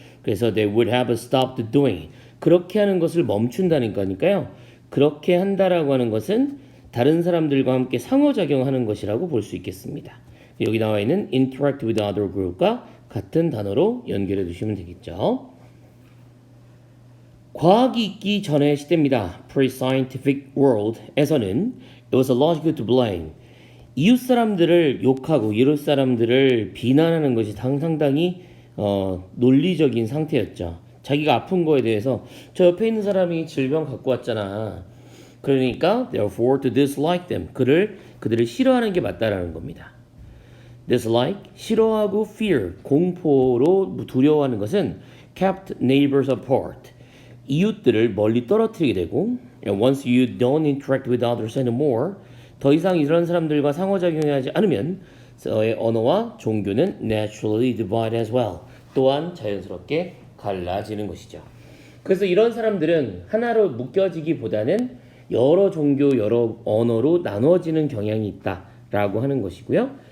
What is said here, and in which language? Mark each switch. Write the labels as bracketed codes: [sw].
[ko] 그래서 [en] they would have stopped doing, [ko] 그렇게 하는 것을 멈춘다는 거니까요. 그렇게 한다라고 하는 것은 다른 사람들과 함께 상호작용하는 것이라고 볼 수 있겠습니다. 여기 나와 있는 [en] interact with other group [ko] 과 같은 단어로 연결해 두시면 되겠죠. 과학이 있기 전의 시대입니다. [en] Pre-scientific world에서는 it was logical to blame. [ko] 이웃 사람들을 욕하고 이웃 사람들을 비난하는 것이 상당히 논리적인 상태였죠. 자기가 아픈 거에 대해서 저 옆에 있는 사람이 질병 갖고 왔잖아. [en] 그러니까 therefore to dislike them. [ko] 그들을 싫어하는 게 맞다라는 겁니다. dislike, 싫어하고 fear, 공포로 두려워하는 것은 [en] kept neighbors apart. [ko] 이웃들을 멀리 떨어뜨리게 되고 [en] once you don't interact with others anymore, [ko] 더 이상 이런 사람들과 상호작용하지 않으면 너의 언어와 종교는 [en] naturally divide as well. [ko] 또한 자연스럽게 갈라지는 것이죠. 그래서 이런 사람들은 하나로 묶여지기보다는 여러 종교, 여러 언어로 나누어지는 경향이 있다라고 하는 것이고요.